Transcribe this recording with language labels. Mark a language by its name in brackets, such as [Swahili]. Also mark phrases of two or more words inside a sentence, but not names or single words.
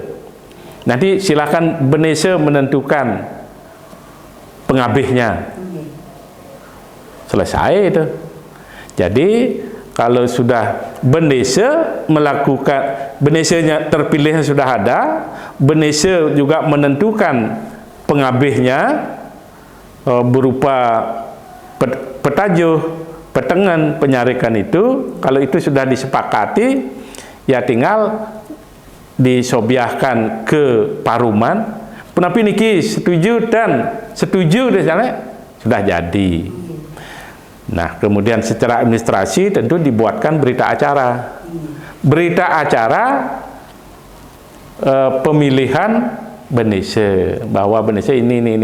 [Indonesian] Nanti silakan bendesa menentukan pengabihnya. Selesai itu. Jadi kalau sudah bendesa melakukan, bendesanya terpilihnya sudah ada, bendesa juga menentukan pengabihnya berupa petajuh, petengan, penyarikan itu. Kalau itu sudah disepakati, ya tinggal disobiahkan ke Paruman, [Balinese] penapi niki [Indonesian] setuju di sana sudah jadi. Nah, kemudian secara administrasi tentu dibuatkan berita acara. Berita acara pemilihan Benese, bahwa Benese ini.